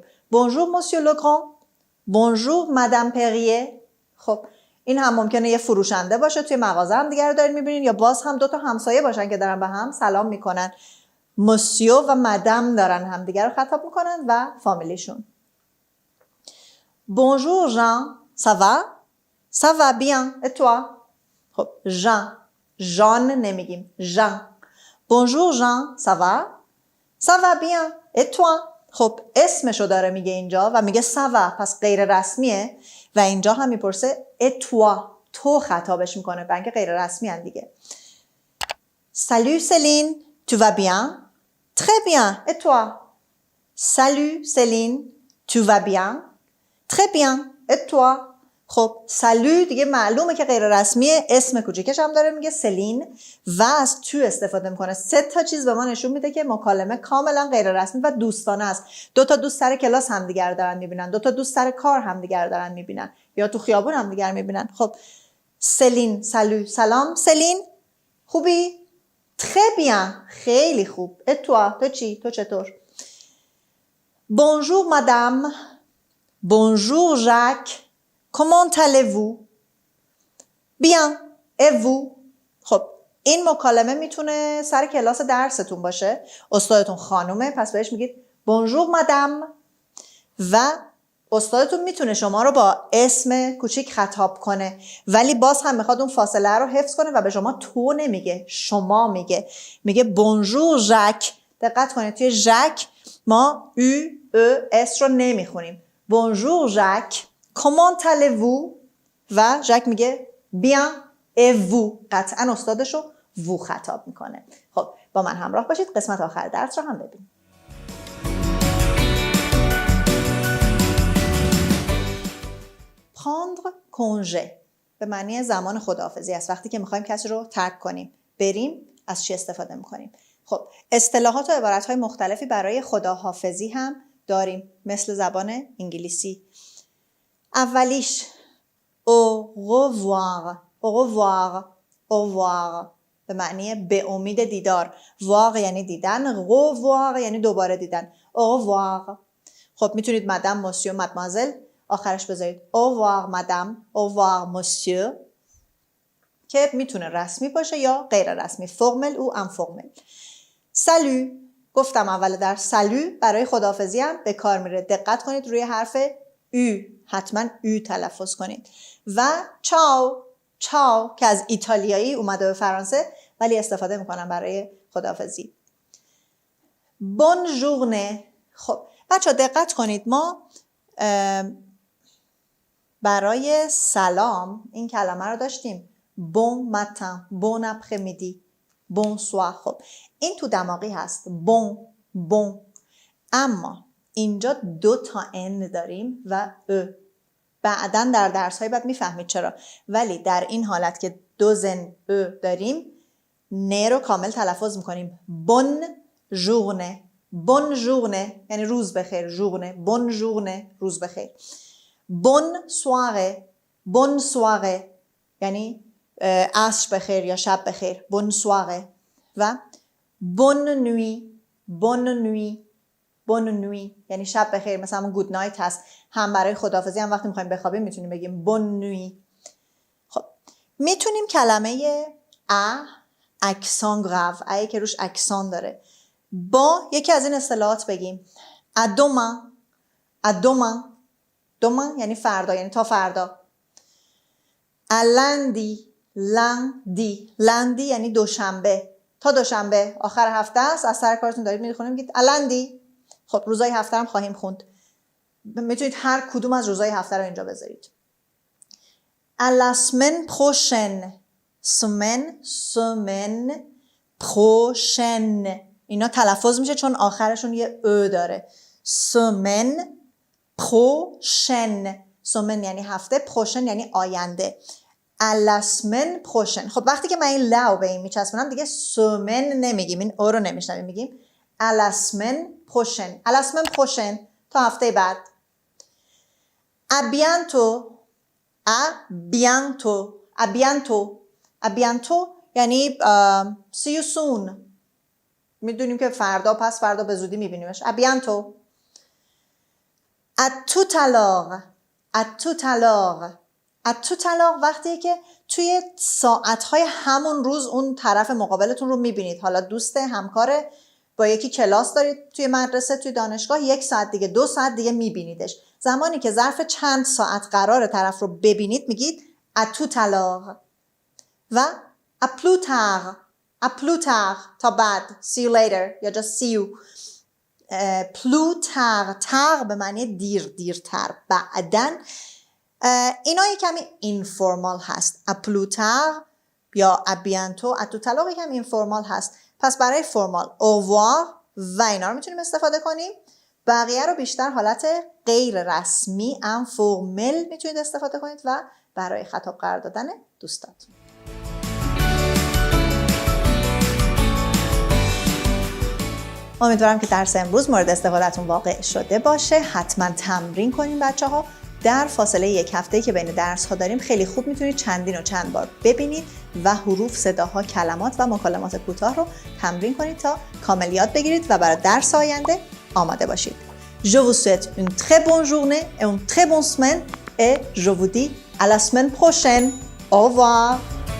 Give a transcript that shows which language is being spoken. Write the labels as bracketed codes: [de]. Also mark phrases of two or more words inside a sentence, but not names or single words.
[fr] Bonjour Monsieur le Grand. Bonjour Madame Perrier. [fa] خب این هم ممکنه یه فروشنده باشه، توی مغازه هم دیگر رو دارین میبینین، یا باز هم 2 تا همسایه باشن که دارن به هم سلام میکنن. مسیو و مدام دارن همدیگر رو خطاب میکنن و فامیلیشون. [fr] Bonjour Jean, ça va? Ça va bien, et toi? [fa] خب ژان نمیگیم، ژان. [fr] Bonjour Jean, ça va? Ça va bien, et toi? [fa] خب اسمشو داره میگه اینجا و میگه [fr] ça va، [fa] پس غیر رسمیه و اینجا هم میپرسه [fr] et toi، [fa] تو خطابش میکنه و اینکه غیر رسمی هن دیگه. [fr] Salut Céline, tu vas bien? Très bien, et toi? Salut Céline, tu vas bien? Très bien, et toi? [fa] خب سالو دیگه معلومه که غیر رسمیه، اسم کوچیکش هم داره میگه سلین و از تو استفاده میکنه. 3 تا چیز به ما نشون میده که مکالمه کاملا غیر رسمی و دوستانه است. 2 تا دوست سر کلاس همدیگر دارن میبینن، 2 تا دوست سر کار همدیگر دارن میبینن یا تو خیابون همدیگر میبینن. خب سلین، سالو، سلام سلین، خوبی؟ [fr] Très bien، [fa] خیلی خوب. [fr] Et toi؟ [fa] تو چی؟ تو چطور؟ [fr] Bonjour madame. Bonjour Jacques. Comment allez-vous? Bien. Et vous؟ [fa] خب این مکالمه میتونه سر کلاس درستون باشه، استادتون خانومه پس بهش میگید [fr] Bonjour madame [fa] و استادتون میتونه شما رو با اسم کوچیک خطاب کنه ولی باز هم میخواد اون فاصله رو حفظ کنه و به شما تو نمیگه، شما میگه بونژور ژاک. دقت کنید توی ژاک ما او اس رو نمیخونیم. بونژور ژاک، [fr] Comment allez-vous [fa] و ژاک میگه بیان [fr] et vous. [fa] قطعا استادش رو وو خطاب میکنه. خب با من همراه باشید، قسمت آخر درس رو هم ببینید. [fr] prendre congé [fa] به معنی زمان خداحافظی است. وقتی که میخوایم کسی رو ترک کنیم، بریم، از چی استفاده میکنیم؟ خب اصطلاحات و عبارت‌های مختلفی برای خداحافظی هم داریم مثل زبان انگلیسی. اولیش [fr] au revoir، au revoir، au revoir [fa] به معنی به امید دیدار. voir یعنی دیدن، revoir یعنی دوباره دیدن. [fr] au revoir. [fa] خب میتونید مدام، مسیو، مدمازل آخرش بذارید [fr] au revoir madame، au revoir monsieur [fa] که میتونه رسمی باشه یا غیر رسمی، [fr] formel ou informel. [fa] سالو گفتم اول در سالو برای خداحافظی هم به کار میره. دقت کنید روی حرف او، حتما او تلفظ کنید. و چاو، چاو که از ایتالیایی اومده به فرانسه ولی استفاده میکنم برای خداحافظی. [fr] Bonne journée. [fa] خب بچه دقت کنید ما برای سلام این کلمه رو داشتیم [fr] bon matin، bon après-midi، bonsoir. [fa] خب این تو دماغی هست bon. اما اینجا 2 تا n داریم و بعداً در درس های بعد میفهمید چرا، ولی در این حالت که 2 زن داریم نه رو کامل تلفظ میکنیم. [fr] bon journée، bon journée [fa] یعنی روز بخیر، [fr] journée، bon journée [fa] روز بخیر. [fr] Bonne soirée، bonne soirée [fa] یعنی عصر بخیر یا شب بخیر. [fr] bonne soirée. و bonne nuit. bonne nuit. bonne nuit [fa] یعنی شب بخیر. مثلا همون [en] good night [fa] هست. هم برای خداحافظی هم وقتی میخوایم بخوابیم میتونیم بگیم [fr] bonne nuit. [fa] خب میتونیم کلمه [fr] accent grave, [fa] ای که روش اکسان داره، با یکی از این اصطلاحات بگیم ادوما. ادوما دوما یعنی فردا، یعنی تا فردا. لندی. لندی. لندی یعنی دوشنبه. تا دوشنبه آخر هفته است، از سر کارتون دارید میخونیم میگید لندی. خب روزای هفته هم خواهیم خوند. میتونید هر کدوم از روزای هفته رو اینجا بذارید. [fr] la semaine prochaine. semaine prochaine [fa] اینا تلفظ میشه چون آخرشون یه او داره. [fr] semaine prochaine. [fa] semaine یعنی هفته، prochaine یعنی آینده. [fr] la semaine prochaine. [fa] خب وقتی که من این لاو به این میچسبونم دیگه semaine نمیگیم، این او رو نمیشنویم، میگیم [fr] la semaine prochaine. la semaine prochaine [fa] تا هفته بعد. [fr] à bientôt. à bientôt. à bientôt. à bientôt [en] یعنی see you soon. [fa] میدونیم که فردا پس فردا به زودی میبینیمش. [fr] à bientôt. à tout à l'heure. à tout à l'heure. [fa] à tout à l'heure وقتی که توی ساعتهای همون روز اون طرف مقابلتون رو میبینید. حالا دوست، همکاره، با یکی کلاس دارید توی مدرسه، توی دانشگاه، 1 ساعت دیگه 2 ساعت دیگه میبینیدش. زمانی که ظرف چند ساعت قرار طرف رو ببینید میگید [fr] à tout à l'heure. و à plus tard. à plus tard [fa] تا بعد. [en] see you later یا just see you. [fr] plus tard. [fa] tard به معنی دیرتر، بعدن. اینا یه کمی اینفورمال هست. [fr] à plus tard یا à bientôt. à tout à l'heure [fa] یکم اینفورمال هست. پس برای فرمال [fr] au revoir [fa] و اینا رو میتونیم استفاده کنیم. بقیه رو بیشتر حالت غیر رسمی انفورمل میتونید استفاده کنید و برای خطاب قرار دادن دوستاتون. امیدوارم که درس امروز مورد استفادهتون واقع شده باشه. حتما تمرین کنین بچه‌ها. در فاصله 1 هفته که بین درس ها داریم خیلی خوب میتونید چندین و چند بار ببینید و حروف، صداها، کلمات و مکالمات کوتاه رو تمرین کنید تا کامل یاد بگیرید و برای درس آینده آماده باشید. [fr] Je vous souhaite une très bonne journée et une très bonne semaine et je vous dis à la semaine prochaine. Au revoir.